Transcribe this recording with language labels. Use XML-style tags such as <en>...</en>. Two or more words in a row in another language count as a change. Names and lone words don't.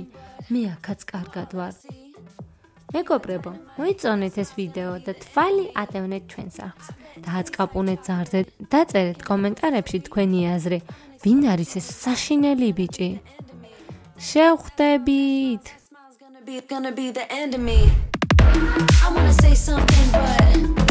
<ka>მე აქაც კარგად ვარ. მეგობრებო, მოიწონეთ ეს ვიდეო და თვალი ატევნეთ ჩვენს არხს. დააწყაპუნეთ ზარზე, დაწერეთ კომენტარებში თქვენი აზრი. ვინ არის ეს საშინელი ბიჭი? შევხვდებით!</ka> <en>Gonna be the end of me. I wanna say something, but</en>